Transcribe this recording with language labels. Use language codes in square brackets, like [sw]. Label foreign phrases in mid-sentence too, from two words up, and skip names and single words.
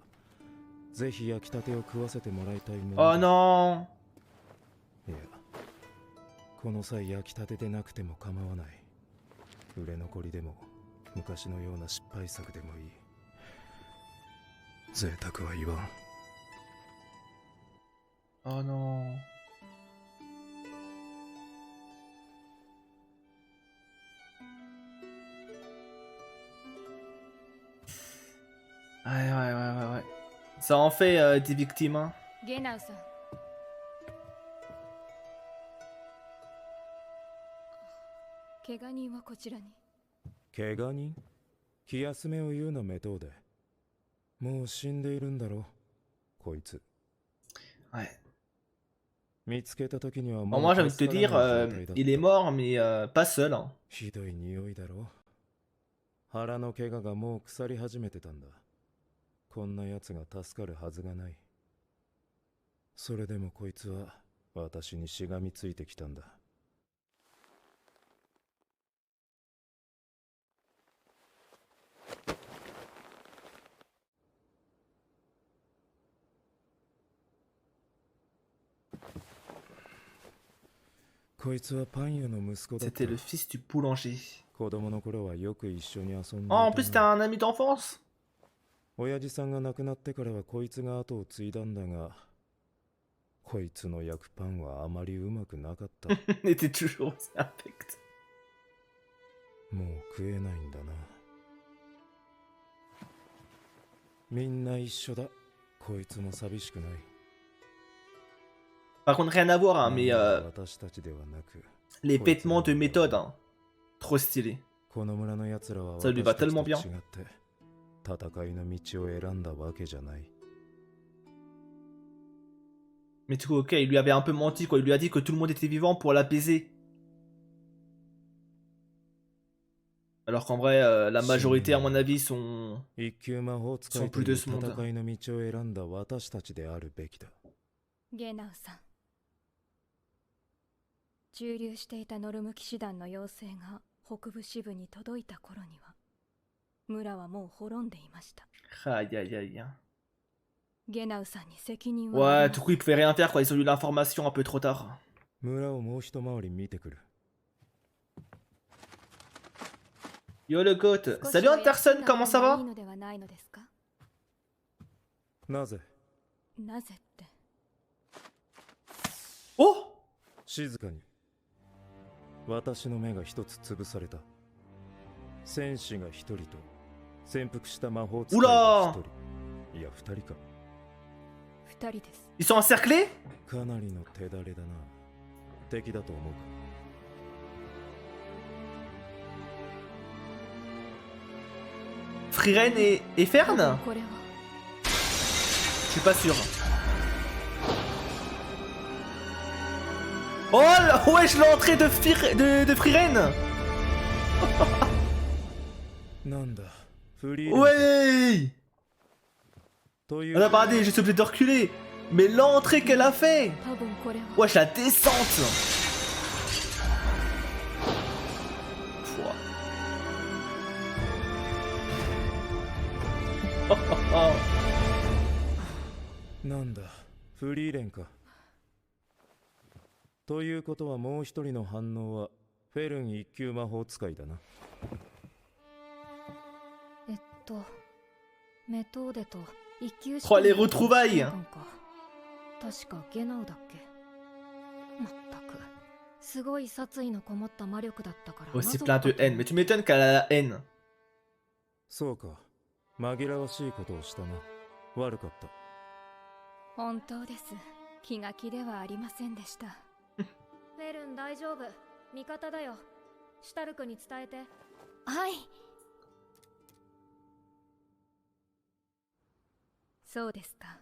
[ja] ぜひ焼きたてを食わせてもらいたいもの [fr] Oh [ja] だ。 [fr] non. [ja] いや、この際焼きたてでなくても構わない。売れ残りでも昔のような失敗作でもいい。贅沢は言わん。 [fr] Oh non. Ouais. Ça en fait des victimes, hein. [ja] ゲナウさん、怪我人はこちらに。怪我人？気休めを言うなメトーデ。もう死んでいるんだろこいつ。 [fr] Ouais. [ja] 見つけた時には [fr] Bon, [ja] もう [fr] moi j'ai envie de te [ja] 助から [fr] dire, [ja] ない状態だった。 [fr] il est mort, mais pas seul, hein. [ja] ひどい匂いだろ。腹の怪我がもう腐り始めてたんだ。こんな奴が助かるはずがない。それでもこいつは私にしがみついてきたんだ。こいつはパン屋の息子だった。 [fr] C'était le fils du boulanger. [ja] 子供の頃はよく一緒に遊んでい [fr] Oh, en [ja] た [fr] plus [ja] な。 [fr] t'as un ami d'enfance. [ja] 親父さんが亡くなってからはこいつが後を継いだんだが、こいつの焼くパンはあまりうまくなかった。 [fr] Il était toujours aussi infect. [ja] もう食えないんだな。みんな一緒だ。こいつも寂しくない。 [fr] Par contre, rien à voir, hein, mais [ja] 私たちではなく、 [fr] les vêtements de méthode, hein. Trop stylé. [ja] この村の奴らは [fr] Ça lui va [ja] 私たち [fr] tellement [ja] と [fr] bien. [ja] 違って戦いの道を選んだわけじゃない。 [fr] Mais du coup, ok, il lui avait un peu menti, quoi. Il lui a dit que tout le monde était vivant pour l'apaiser. Alors qu'en vrai, la majorité, à mon avis, sont [ja] 一級魔法使 [fr] sont [ja] いと [fr] plus [ja] い [fr] de [ja] う [fr] ce monde. [ja] 戦いの道を選んだ私たちであるべきだ。ゲナウさん、駐留していたノルム騎士団の要請が北部支部に届いた頃には村はもう滅んでいました。 [fr] Aïe, aïe, aïe. [ja] ゲナウさんに責任はあ [fr] Ouais, [ja] り [fr] du [ja] ま [fr] coup, il pouvait rien faire, quoi. Ils ont eu l'information un peu trop tard. [ja] 村をもう一回り見てくる。 [fr] Yo, le goat. [ja] せん。 [fr] Salut, Anderson, comment ça [ja] いい [fr] va? [ja] のではないのですか？なぜ？なぜって。 [fr] Oh! [ja] 静かに。私の目が一つ潰された。戦士が一人と潜伏した魔法使いが一人。いや、二人か。二人です。 [fr] Ils sont encerclés? [ja] かなりの手だれだな。敵だと思うか。 [fr] Friren et Fern? [ja] これは [fr] Je suis pas sûr. Oh là, wesh, l'entrée de Friren! [ja] なんだ、フリー [fr] Ouais! [ja] とい [fr] On a parlé, je suis obligé de reculer. Mais l'entrée qu'elle a fait! [ja] 多分これは [fr] Wesh, la descente! Pouah. Oh. [ja] なんだ、フリーレンか。ということはもう一人の反応はフェルン一級魔法使いだな。メトーデと一級 [fr] Oh, les retrouvailles! [ja] 確かゲナウだっけ。まったくすごい殺意のこもった魔力だったから。 [fr] Oh, c'est plein de haine. Mais tu m'étonnes qu'elle a la haine. [ja] そうか、紛らわしいことをしたな。悪かった。本当です。気が気ではありませんでした。フェルン大丈夫。味方だよ。シュタルクに伝えて。はい。そうですか。